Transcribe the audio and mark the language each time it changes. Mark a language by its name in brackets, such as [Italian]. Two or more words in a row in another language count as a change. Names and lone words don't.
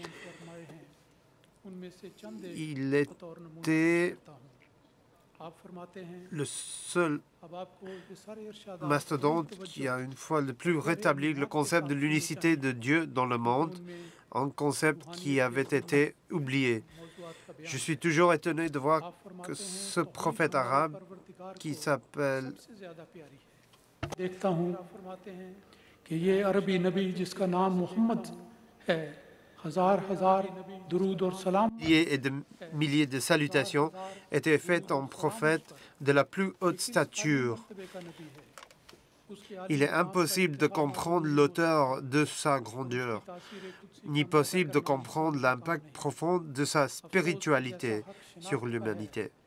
[French] Il était le seul mastodonte qui a une fois de plus rétabli le concept de l'unicité de Dieu dans le monde, un concept qui avait été oublié. Je suis toujours étonné de voir que ce prophète arabe qui s'appelle [Urdu] دیکھتا ہوں کہ یہ عربی نبی جس کا نام محمد ہے ہزار ہزار درود اور سلام [French] milliers et de milliers de salutations étaient faites en prophète de la plus haute stature. Il est impossible de comprendre l'auteur de sa grandeur, ni possible de comprendre l'impact profond de sa spiritualité sur l'humanité.